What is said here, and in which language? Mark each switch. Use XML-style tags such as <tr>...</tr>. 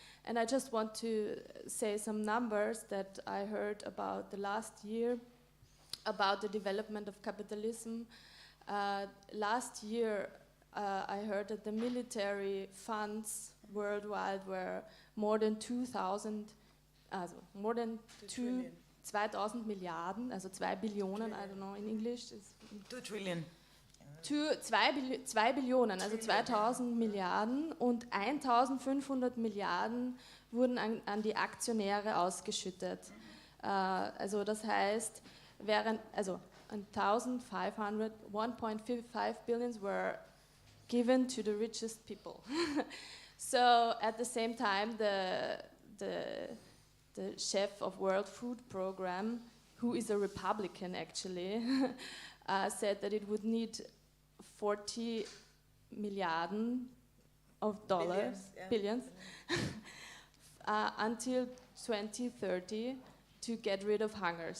<en>And I just want to say some numbers that I heard about the last year about the development of capitalism. Last year, I heard that the military funds worldwide were more than 2,000, also more than 2,000</en> <de>Milliarden, also 2 Billionen,</de> <en>I don't know in English. 2 trillion.</en> <de>2 Billionen, also 2000 Milliarden, und 1500 Milliarden wurden an die Aktionäre ausgeschüttet. Also das heißt,</de> <en>1.5 billions were given to the richest people. So at the same time, the chef of World Food Program, who is a Republican actually, said that it would need 40 Milliarden of dollars, billions, until 2030 to get rid of hunger.</en>